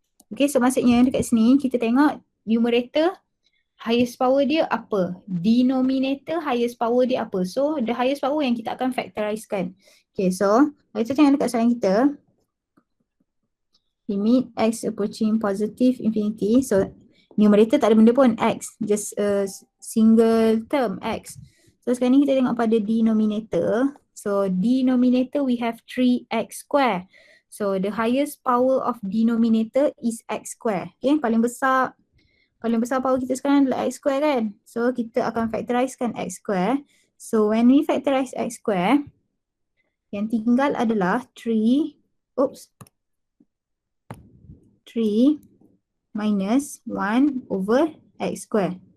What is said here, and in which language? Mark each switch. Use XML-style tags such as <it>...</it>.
<ms>Okay, so maksudnya dekat sini kita tengok numerator highest power dia apa, denominator highest power dia apa. So the highest power yang kita akan factorizekan. Okay, so kita tengok dekat soalan kita.</ms> <en>Limit x approaching positive infinity. So numerator</en> <ms>tak ada benda pun,</ms> <en>x. Just a single term, x.</en> <ms>So sekarang ni kita tengok pada denominator.</ms> <en>So denominator we have 3x square. So the highest power of denominator is x square.</en> <ms>Okay, paling besar power kita sekarang adalah x square kan.</ms> <en>So</en> <ms>kita akan factorizekan</ms> <en>x square. So when we factorize x square,</en> <ms>yang tinggal adalah</ms> <en>3 minus 1 over x square.</en>